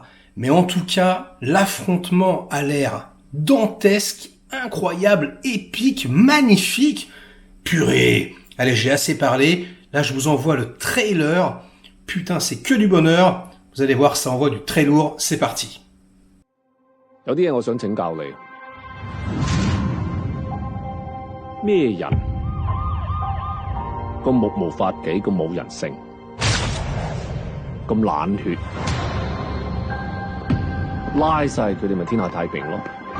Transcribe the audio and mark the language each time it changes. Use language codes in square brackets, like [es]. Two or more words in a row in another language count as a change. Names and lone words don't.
[fr] Mais en tout cas, l'affrontement a l'air dantesque, incroyable, épique, magnifique. Purée. Allez, j'ai assez parlé. Là, je vous envoie le trailer. Putain, c'est que du bonheur. Vous allez voir, ça envoie du très lourd. C'est parti. [yue] 有啲嘢我想請教你，咩人咁目無法紀，咁冇人性，咁冷血，拉晒佢哋咪天下太平咯？